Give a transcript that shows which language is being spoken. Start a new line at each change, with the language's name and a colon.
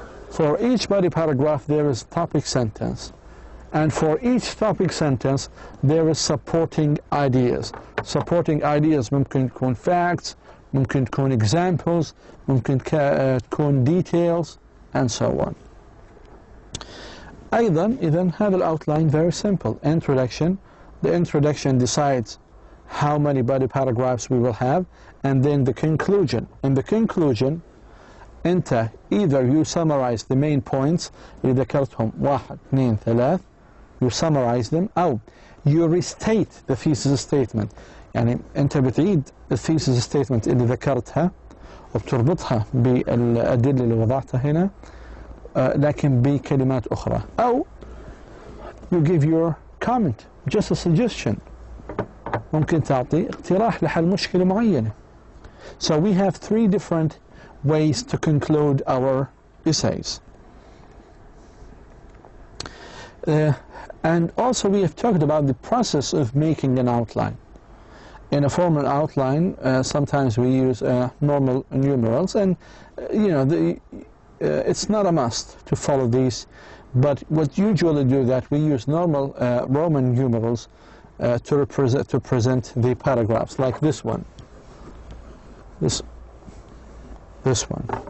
English: For each body paragraph there is topic sentence. And for each topic sentence there is supporting ideas. Supporting ideas
Arabic: ممكن تكون
English: facts, ممكن تكون examples, ممكن تكون details, and so on.
Arabic: أيضا إذن هذا الoutline
English: very simple. Introduction. The introduction decides how many body paragraphs we will have, and then the conclusion. In the conclusion أنت either you summarize the main points
Arabic: اللي ذكرتهم
English: 1 2 3, you summarize them, أو you restate the thesis statement.
Arabic: يعني أنت بتعيد الثيسيس statement اللي ذكرتها وبتربطها بالأدلة اللي وضعتها هنا لكن بكلمات أخرى، أو
English: you give your comment, just a suggestion.
Arabic: ممكن تعطي اقتراح لحل مشكلة معينة.
English: So we have 3 different ways to conclude our essays. And also we have talked about the process of making an outline. In a formal outline, sometimes we use normal numerals, and you know it's not a must to follow these, but what usually do that we use normal Roman numerals to present the paragraphs, like this one, this one.